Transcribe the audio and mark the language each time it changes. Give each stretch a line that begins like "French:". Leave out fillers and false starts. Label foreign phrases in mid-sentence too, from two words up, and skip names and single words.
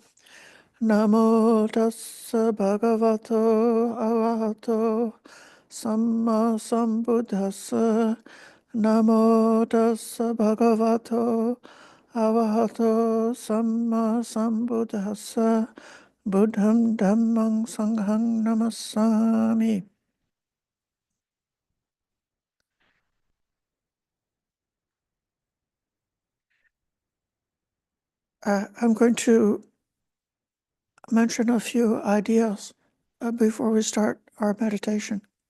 Pali: Namo tassa bhagavato arahato samma sambuddhassa. Namo tassa bhagavato arahato samma sambuddhassa. Buddham dhammang sanghang namassami.
English: I'm going to mention a few ideas before we start our meditation.